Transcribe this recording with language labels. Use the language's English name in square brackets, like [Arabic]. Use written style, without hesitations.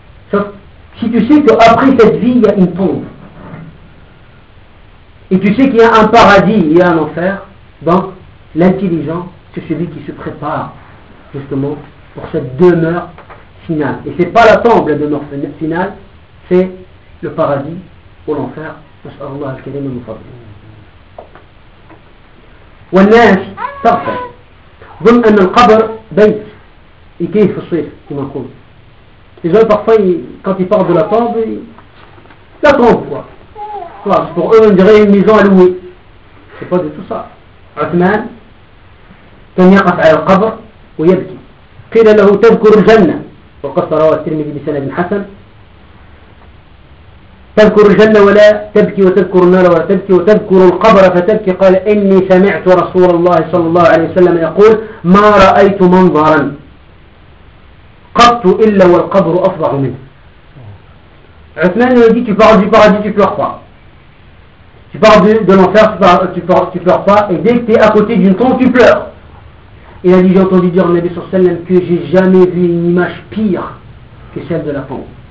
[French] Sauf, si tu sais qu'après cette vie, il y a une tombe, et tu sais qu'il y a un paradis, il y a un enfer, donc, l'intelligent, c'est celui qui se prépare, justement, pour cette demeure finale. Et ce n'est pas la tombe, la demeure finale, c'est le paradis, pour l'enfer, parce que Allah al-Karim nous fasse. [Arabic] والناس تغفل ظن أن القبر بيت يكيف في الصيف كما نقول. [French] Les gens parfois quand ils partent de la tombe, la tombe quoi. C'est pour eux on dirait une maison à louer. C'est pas du tout ça. [Arabic] عثمان كان يقف على القبر ويبكي. قيل له تذكر الجنة. وقصة رواه الترمذي بسند حسن. تذكر الجنة ولا تبكي وتذكر النار ولا تبكي وتذكر القبر فتبكي قال إني سمعت رسول الله صلى الله عليه وسلم يقول ما رأيت منظرا قط إلا والقبر أفضع منه عثمان يقول [French] tu parles du paradis tu pleures pas tu parles de l'enfer tu pleures pas et dès que t'es à côté d'une tombe tu pleures il a dit j'ai entendu dire en avis sur celle-là que j'ai jamais vu une image pire que celle de la tombe.